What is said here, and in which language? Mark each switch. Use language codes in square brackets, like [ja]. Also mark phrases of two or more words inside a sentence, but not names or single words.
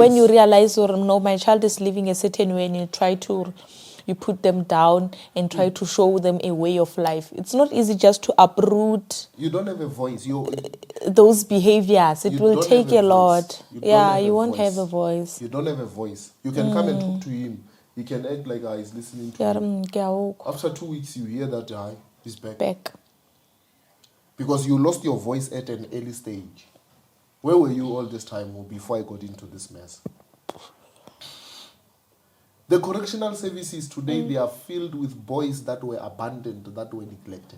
[en] when you realize, or no, my child is living a certain way, and you put them down and try to show them a way of life. It's not easy just to uproot You don't have a voice. those behaviors. It You will don't take have a a lot. voice. You don't Yeah, have you a won't voice. have a voice. You don't have a voice. You can come and talk to him. He can act like he's listening to Yeah, you. [st] ke a utlwa. [en] After 2 weeks, you hear that he's back. Back. Because you lost your voice at an early stage. Where were you all this time before I got into this mess? The correctional services today, they are filled with boys that were abandoned, that were neglected.